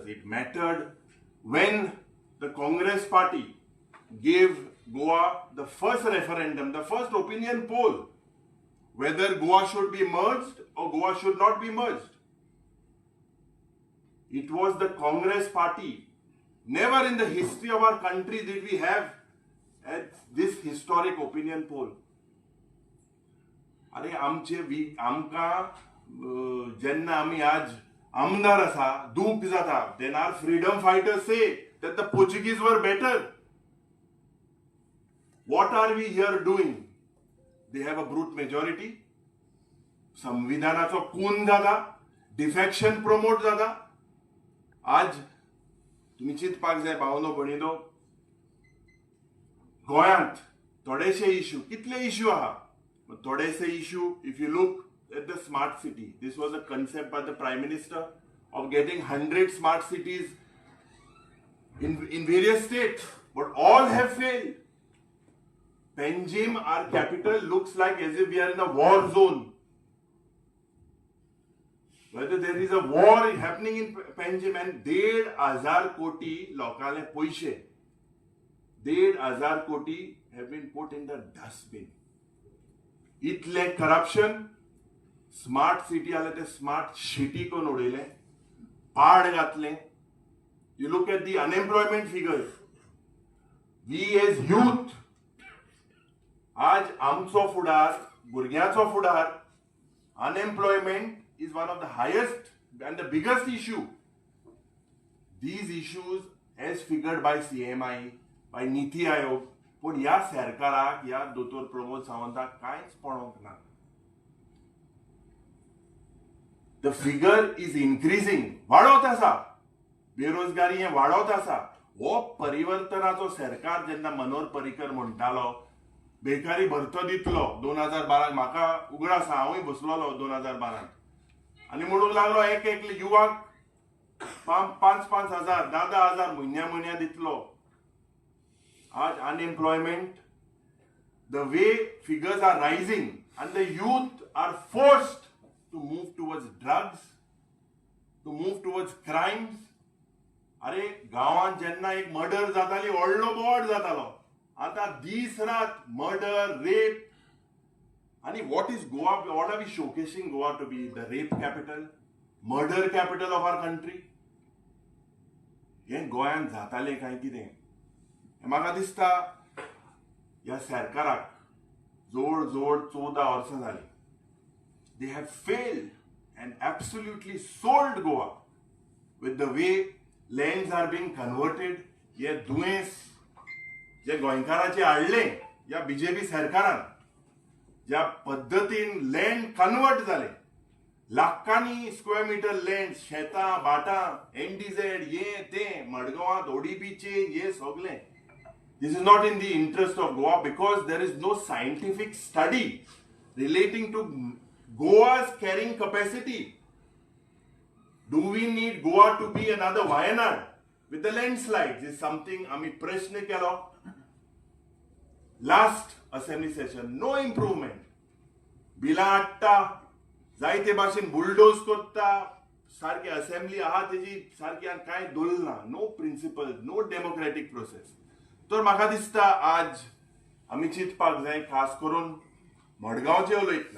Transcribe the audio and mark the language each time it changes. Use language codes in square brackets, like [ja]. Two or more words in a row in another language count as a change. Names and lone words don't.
[en] It mattered when the Congress party gave Goa the first referendum, the first opinion poll, whether Goa should be merged or Goa should not be merged. It was the Congress party. Never in the history of our country did we have this historic opinion poll. [kok] अरे आमकां जेन्ना आमी आज आमदार आसा दूख जाता, [en] then our freedom fighters say that the Portuguese were better. What are we here doing? They have a brute majority. [kok] संविधानाचो खून जाता, [en] defection promote [kok] जाता. आज तुम्ही चिंतपाक जाय भावनो भणिनो, गोंयांत थोडेशे इश्यू, कितले इश्यू आहा, थोडेशे इश्यू, [en] if you look at the smart city, this was a concept by the Prime Minister of getting 100 smart cities in various states, but all have failed. Panjim, our capital, looks like as if we are in a war zone. Whether there is a war happening in Panjim, and 1,500 [kok] koti lokale poishe, [en] 1,500 koti have been put in the dustbin. [kok] Itle corruption, [en] smart city [kok] आले ते [en] smart city [kok] को उडयले, पाड घातले. [en] You look at the unemployment figures. We as youth, आज आमचो फुडार, भुरग्याचो फुडार unemployment is one of the highest and the biggest issue. These issues as figured by CMI, by Niti Aayog, [kok] पण ह्या सरकाराक ह्या दोतोर प्रमोद सावंताक कांयच पळोवंक ना. [en] The figure is increasing, [kok] वाडत आसा. बेरोजगारी हे वाडत आसा. हो परिवर्तनाचो सरकार जेन्ना मनोहर पर्रीकर म्हणटालो बेकारी भरतो दितलो 2012 म्हाका उगड आसा, हांवूय बसलोलो 2012 आनी म्हणूंक लागलो एक युवाक 5,000 10,000 10,000 म्हयन्या दितलो. [en] आज unemployment, the way figures are rising and the youth are forced to move towards drugs, to move towards crimes. [kok] अरे गावात जेन्ना एक मर्डर जाताली व्हडलो बोर्ड जातालो, आता दीस रात मर्डर रेप. [en] आणि what are we showcasing Goa to be? The rape capital, murder capital of our country. [kok] हे गोंयांत जाताले काय कितें? म्हाका दिसता ह्या सरकाराक जोड 14 वर्सां जाली. [en] They have failed and absolutely sold Goa with the way lands are being converted. [kok] हे दुयेंस जे गोंयकाराचे हाडले ह्या बीजेपी सरकारान, ज्या पद्दतीन [en] land convert [kok] जाले, लाखांनी [en] square meter land, [kok] शेतां बाटां, NDZ हे ते मडगांवांत ODPचे हे सगळे. [en] This is not in the interest of Goa because there is no scientific study relating to Goa's carrying capacity. Do we need Goa to be another Wayanad with the landslides? Is something [kok] आम्ही प्रश्न केलो. [en] Last assembly session, no improvement. [kok] बिलां हाडटा, जायते भाशेन बुलडोज करता, सारकी असेंब्ली आहा तेजी सारकी कांय दवरना. [en] no principle, no democratic process. [kok] तर म्हाका दिसता आज आमी चिंतपाक जाय, खास करून मडगांवचे उलयतना.